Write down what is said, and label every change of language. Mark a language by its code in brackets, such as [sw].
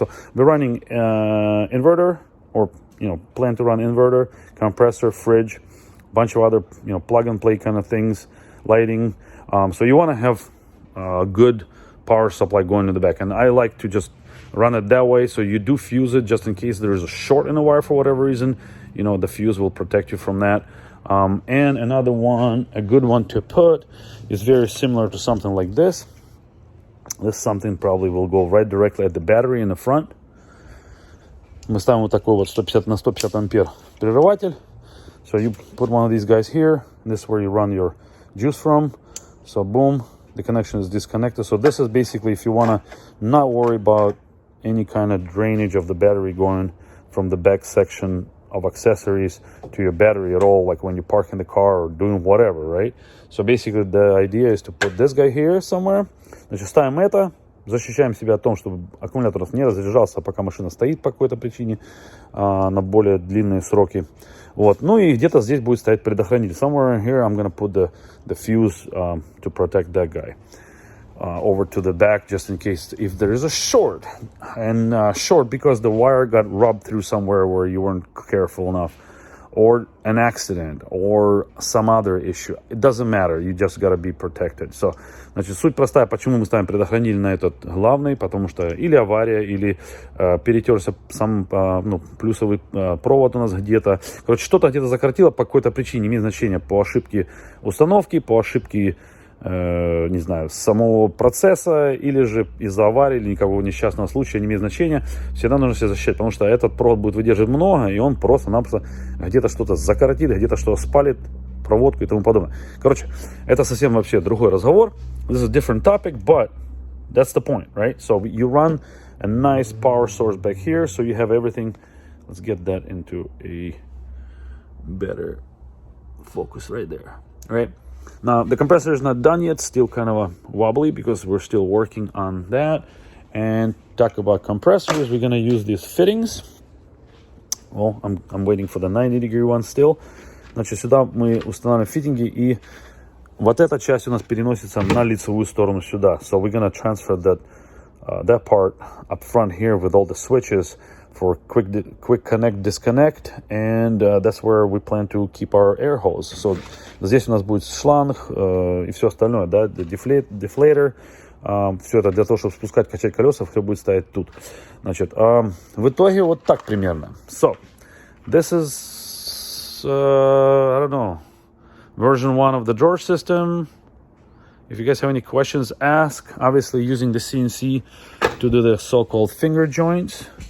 [en] So we're running inverter, or plan to run inverter, compressor, fridge, bunch of other plug and play kind of things, lighting. So you want to have a good power supply going to the back, and I like to just run it that way. So you do fuse it just in case there is a short in the wire for whatever reason. The fuse will protect you from that. And another one, a good one to put, is very similar to something like this. This something probably will go right directly at the battery in the front. [ru] Мы ставим вот такой вот 150 на 150 ампер прерыватель. [en] So you put one of these guys here. This is where you run your juice from. So boom, the connection is disconnected. So this is basically if you want to not worry about any kind of drainage of the battery going from the back section of accessories to your battery at all, like when you park in the car or doing whatever, right? So basically the idea is to put this guy here somewhere. [ru] Значит, ставим это, защищаем себя от того, чтобы аккумулятор не разряжался, пока машина стоит по какой-то причине на более длинные сроки. Вот. Ну и где-то здесь будет стоять предохранитель. [en] Somewhere here I'm gonna put the fuse to protect that guy. Over to the back just in case if there is a short, and short because the wire got rubbed through somewhere where you weren't careful enough, or an accident, or some other issue. It doesn't matter, you just gotta be protected. [ru] So, значит, суть простая, почему мы ставим предохранитель на этот главный, потому что или авария, или перетерся сам плюсовый провод у нас где-то. Короче, что-то где-то закоротило по какой-то причине, не имеет значения, по ошибке установки, по ошибке не знаю, самого процесса, или же из-за аварии, или никакого несчастного случая, не имеет значения, всегда нужно себя защищать, потому что этот провод будет выдерживать много, и он просто-напросто где-то что-то закоротит, где-то что-то спалит, проводку и тому подобное. Короче, это совсем вообще другой разговор. [en] This is a different topic, but that's the point, right? So you run a nice power source back here, so you have everything. Let's get that into a better focus right there, right? Now, the compressor is not done yet, still kind of wobbly because we're still working on that. And talk about compressors, we're going to use these fittings. Well, I'm waiting for the 90-degree one still. [ru] Значит, сюда мы устанавливаем фитинги, и вот эта часть у нас переносится на лицевую сторону сюда. [en] So we're going to transfer that part up front here with all the switches for quick connect, disconnect, and that's where we plan to keep our air hose. [ru] So здесь у нас будет шланг и все остальное, да, deflator, все это для того, чтобы спускать, качать колеса, все будет стоять тут. Значит, в итоге вот так примерно. [en] So, this is, I don't know, version 1 of the George system. If you guys have any questions, ask. Obviously using the CNC to do the so-called finger joints.